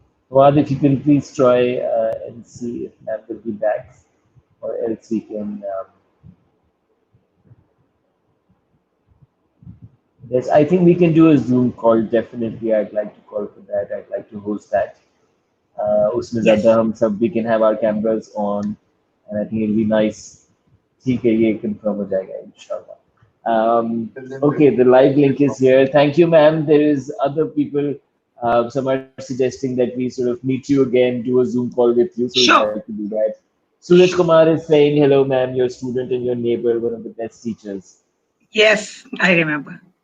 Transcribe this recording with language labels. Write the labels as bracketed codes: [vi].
[en] Wad, if you can please try and see if Matt will be back or else we can yes, I think we can do a Zoom call. Definitely, I'd like to call for that. I'd like to host that. [hi] उसमें ज़्यादा [en] Yes. [hi] हम सब [en] we can have our cameras on, and I think it'll be nice. [hi] ठीक है, ये confirm हो जाएगा इंशाल्लाह. [en] Okay, the live link is here. Thank you, ma'am. There is other people. Some are suggesting that we sort of meet you again, do a Zoom call with you. So we'll Sure. try to do that. Suraj Kumar is saying, "Hello, ma'am. Your student and your neighbor, one of the best teachers." Yes, I remember.